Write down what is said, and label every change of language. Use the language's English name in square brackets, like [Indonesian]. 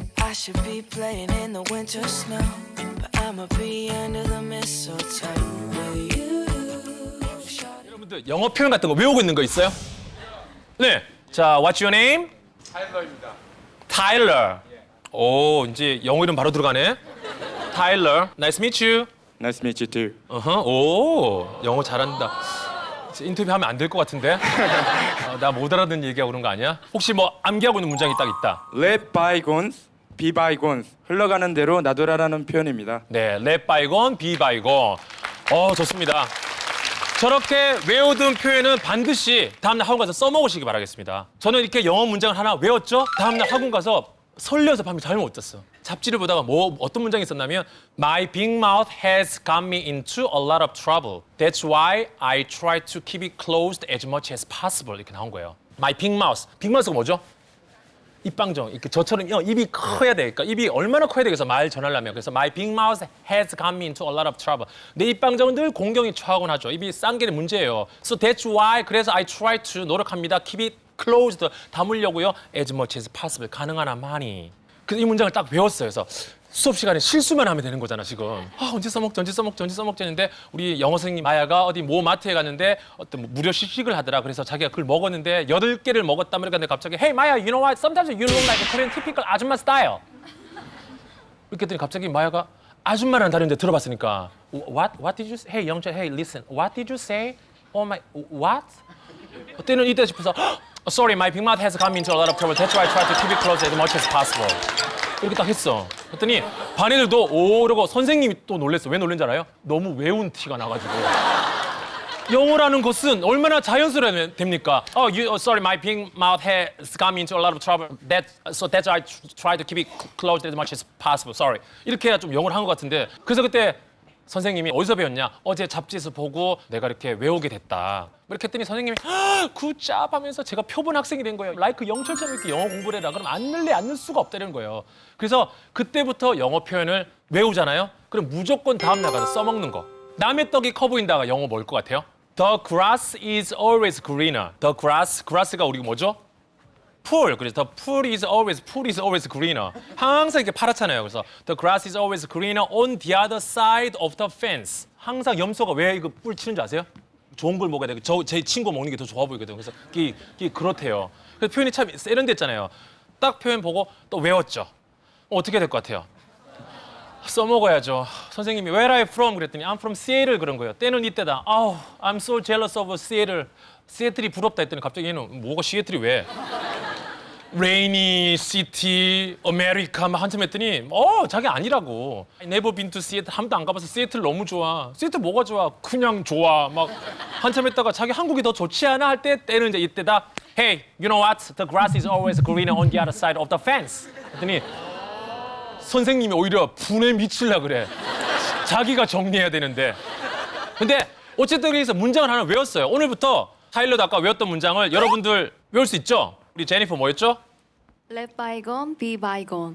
[English] I should be playing in the winter snow, but I'ma be under the mistletoe with you. [Korean] 여러분들 영어 표현 같은 거 외우고 있는 거 있어요? 네. 자, [English] what's your name? [Korean] 타일러입니다. [English] Tyler. [Korean] 오, 이제 영어 이름 바로 들어가네. [English] Tyler. Nice to meet you. Nice to meet you too. [Korean] 오, 영어 잘한다. 인터뷰하면 안 될 것 같은데? 나 못 알아듣는 얘기하고 그런 거 아니야? 혹시 뭐 암기하고 있는 문장이 딱 있다. [English] Let bygones be bygones. [Korean] 흘러가는 대로 놔두라라는 표현입니다. 네, [English] let bygone, be bygone. [Korean] 좋습니다. 저렇게 외우던 표현은 반드시 다음날 학원 가서 써먹으시기 바라겠습니다. 저는 이렇게 영어 문장을 하나 외웠죠? 다음날 학원 가서 설레어서 밤에 잠을 못 잤어. 잡지를 보다가 어떤 문장이 있었냐면 [English] My big mouth has got me into a lot of trouble. That's why I try to keep it closed as much as possible. [Korean] 이렇게 나온 거예요. [English] My big mouth. [Korean] 빅 마우스가 뭐죠? 입방정. 이렇게 저처럼 입이 커야 돼. 그러니까 입이 얼마나 커야 되겠어 말 전하려면. 그래서 [English] my big mouth has got me into a lot of trouble. [Korean] 내 입방정은 늘 공경에 처하곤 하죠. 입이 싼 게 문제예요. [English] So that's why [Korean] 그래서 [English] I try to [Korean] 노력합니다. [English] Keep it closed [Korean] 담으려고요. [English] As much as possible [Korean] 가능한 한 많이. 그래서 이 문장을 딱 배웠어요. 그래서 수업 시간에 실수만 하면 되는 거잖아 지금. 언제 써먹지 했는데 우리 영어 선생님 마야가 어디 모 마트에 갔는데 어떤 뭐 무료 시식을 하더라. 그래서 자기가 그걸 먹었는데 8개를 먹었단 말이야. 근데 갑자기 [English] Hey 마야, you know what? Sometimes you look like a Korean typical 아줌마 style. [Korean] 이렇게 했더니 갑자기 마야가 아줌마라는 단어인데 들어봤으니까 What did you say? [English] Hey 영철, hey listen. What did you say? Oh my, what? [Korean] 그때는 이때 싶어서 [English] Sorry, my big mouth has come into a lot of trouble. That's why I try to keep it closed as much as possible. [Korean] 이렇게 딱 했어. 그랬더니 반 애들도 오 이러고 선생님이 또 놀랬어. 왜 놀란 줄 알아요? 너무 외운 티가 나가지고. 영어라는 것은 얼마나 자연스러워야 됩니까? [English] Sorry, my big mouth has got me into a lot of trouble. So that's why I try to keep it closed as much as possible. Sorry. [Korean] 이렇게 해야 좀 영어를 한 것 같은데. 그래서 그때 선생님이 어디서 배웠냐? 어제 잡지에서 보고 내가 이렇게 외우게 됐다. 이렇게 했더니 선생님이 굿잡 하면서 제가 표본 학생이 된 거예요. 라이크 영철처럼 이렇게 영어 공부를 해라. 그럼 안 늘 수가 없다는 거예요. 그래서 그때부터 영어 표현을 외우잖아요. 그럼 무조건 다음 날 가서 써먹는 거. 남의 떡이 커 보인다가 영어 뭘 것 같아요? [English] The grass is always greener. [Korean] The grass가 우리 뭐죠? 풀. [English] 그래서 the pool is always greener. [Korean] 항상 이렇게 파랗잖아요. [English] 그래서 the grass is always greener on the other side of the fence. [Korean] 항상 염소가 왜 이거 뿔 치는지 아세요? 좋은 걸 먹어야 돼. 제 친구 먹는 게 더 좋아 보이거든요. 그래서 이게 그렇대요. 그래서 표현이 참 세련됐잖아요. 딱 표현 보고 또 외웠죠. 어떻게 될 것 같아요? 써먹어야죠. 선생님이 [English] Where are you from? [Korean] 그랬더니 [English] I'm from Seattle [Korean] 그런 거예요. 때는 이때다. [English] 아우, I'm so jealous of Seattle. [Korean] 시애틀이 부럽다 했더니 갑자기 얘는 뭐가 시애틀이 왜? [English] Rainy City, America [Korean] 막 한참 했더니 자기 아니라고. [English] I never been to Seattle. [Korean] 한 번도 안 가봐서 시애틀 너무 좋아. 시애틀 뭐가 좋아? 그냥 좋아. 막 한참 했다가 자기 한국이 더 좋지 않아 할 때 때는 이제 이때다. [English] Hey, you know what? The grass is always greener on the other side of the fence. [Korean] 했더니 선생님이 오히려 분에 미칠라 그래. 자기가 정리해야 되는데. 근데 어쨌든 그래서 문장을 하나 외웠어요. 오늘부터 타일러도 아까 외웠던 문장을 여러분들 외울 수 있죠? 우리 제니퍼 뭐였죠? [English] Let bygone be bygone.